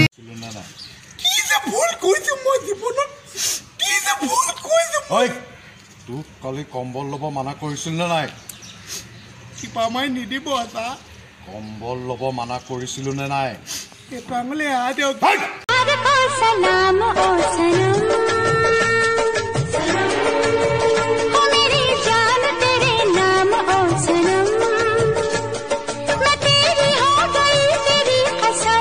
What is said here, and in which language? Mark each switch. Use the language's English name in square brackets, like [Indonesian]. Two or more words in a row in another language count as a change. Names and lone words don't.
[Assamese] কি যে ভুল কৰিছো মই জীৱনত কি যে ভুল কৰিছো ঐ তোক কালি কম্বল ল'ব মানা কৰিছিল নে নাই কিবা মই নিদিব আছা কম্বল ল'ব মানা কৰিছিলো নে নাই এইটো আঙুলি আ দিয়ক [Hindi] सलाम ओ सनम हो मेरी जान तेरे नाम ओ सनम मैं तेरी हो गई तेरी कसम